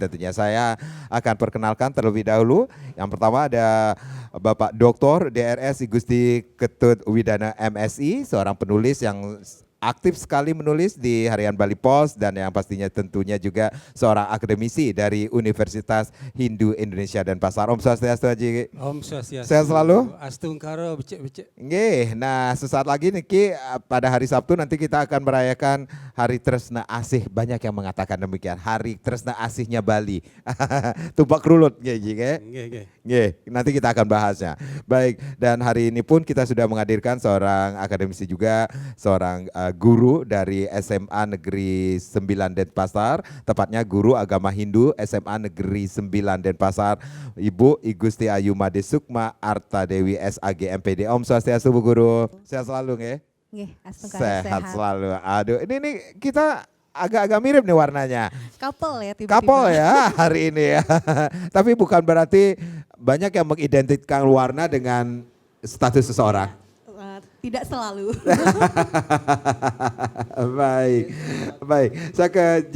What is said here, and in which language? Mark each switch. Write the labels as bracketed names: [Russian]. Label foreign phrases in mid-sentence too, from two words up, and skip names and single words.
[Indonesian] Tentunya saya akan perkenalkan terlebih dahulu. Yang pertama ada Bapak Dr. DRS Gusti Ketut Widana MSI, seorang penulis yang aktif sekali menulis di Harian Bali Post dan yang pastinya tentunya juga seorang akademisi dari Universitas Hindu Indonesia dan Pasar. Om Swastiastu Haji. Om Swastiastu. Sehat selalu. [Balinese] Astungkaro becek-becek. [Indonesian] Nggih, nah sesaat lagi Niki pada hari Sabtu nanti kita akan merayakan Hari Tresna Asih. Banyak yang mengatakan demikian, Hari Tresna Asihnya Bali. Tumpak Krulut nggih. Nanti kita akan bahasnya. Baik, dan hari ini pun kita sudah menghadirkan seorang akademisi juga, seorang guru dari SMA Negeri 9 Denpasar, tepatnya guru agama Hindu SMA Negeri 9 Denpasar, Ibu Igusti Ayu Made Sukma Arta Dewi SAG MPD. Om Swastiastu Bu Guru. Sehat selalu nggih? Nggih, sehat selalu. Aduh, ini kita agak-agak mirip nih warnanya. Couple ya tiba-tiba. Couple ya hari ini ya. Tapi bukan berarti banyak yang mengidentikan warna dengan status seseorang. Tidak selalu. Baik. Saya ke J.